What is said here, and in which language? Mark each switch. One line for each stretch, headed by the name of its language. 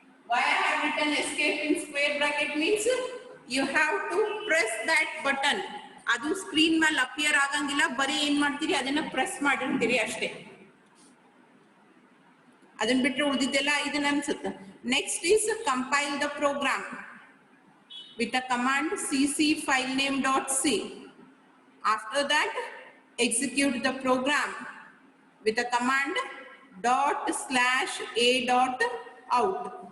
English: Why I have written escape in square bracket means you have to press that button.
Kannada: ಅದು screen ಮೇಲೆ appear ಆಗಂಗಿಲ್ಲ, ಬರೀ ಏನ್ ಮಾಡ್ತೀರಿ ಅದನ್ನ ಪ್ರೆಸ್ ಮಾಡಿರ್ತೀರಿ ಅಷ್ಟೇ. ಅದನ್ನ ಬಿಟ್ಟರೆ ಉಳಿದಿದ್ದೆಲ್ಲ ಇದನ್ನ ಅನ್ಸುತ್ತೆ.
English: Next is compile the program with the command cc file name .c. After that, execute the program with the command ./a.out.